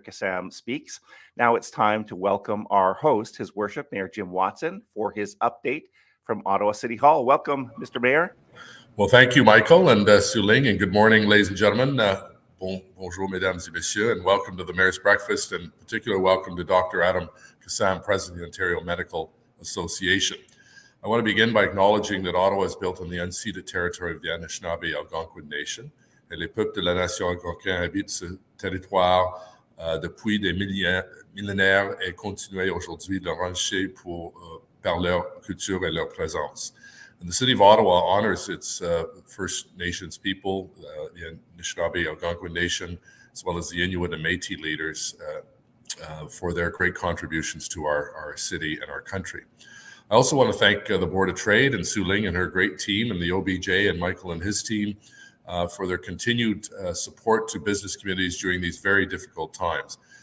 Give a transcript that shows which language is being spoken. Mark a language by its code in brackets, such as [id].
[en] Kassam speaks. Now it's time to welcome our host, His Worship Mayor Jim Watson, for his update from Ottawa City Hall. Welcome, Mr. Mayor. Well, thank you, Michael and Suling, and good morning, ladies and gentlemen. [fr] Bonjour, mesdames et messieurs, [en] and welcome to the Mayor's Breakfast, and particular welcome to Dr. Adam Kassam, President of the Ontario Medical Association. I want to begin by acknowledging that Ottawa is built on the unceded territory of the Anishinaabe Algonquin Nation, [fr] et les peuples de la nation algonquin habitent ce territoire depuis des millénaires et continuent aujourd'hui de l'enrichir par leur culture et leur présence. [en] And the city of Ottawa honors its First Nations people, the Anishinaabe Algonquin Nation, as well as the Inuit and Métis leaders for their great contributions to our city and our country. I also want to thank the Board of Trade and Sue Ling and her great team, and the OBJ and Michael and his team for their continued support to business communities during these very difficult times.